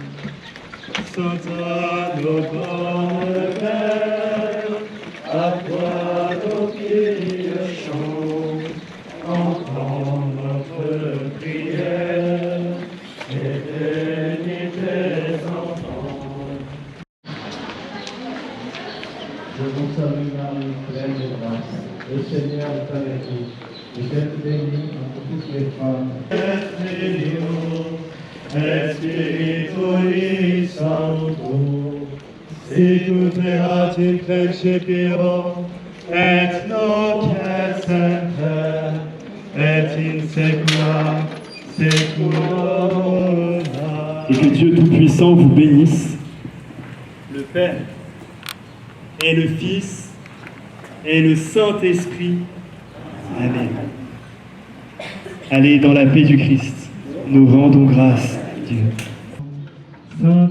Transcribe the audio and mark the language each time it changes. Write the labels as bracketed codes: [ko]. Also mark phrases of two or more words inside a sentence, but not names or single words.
[fr] Santa bonne Père, à toi nos pieds chants, entends notre prière et bénis tes enfants. Je vous salue Marie, pleine de grâce. Le Seigneur est avec vous. Vous êtes bénie entre toutes les femmes. [la] Spiritus Sancto, sicut erat in principio, et nunc et semper, et in saecula saeculorum. [fr] Et que Dieu Tout-Puissant vous bénisse, le Père, et le Fils, et le Saint-Esprit. Amen. Allez dans la paix du Christ. Nous rendons grâce à Dieu.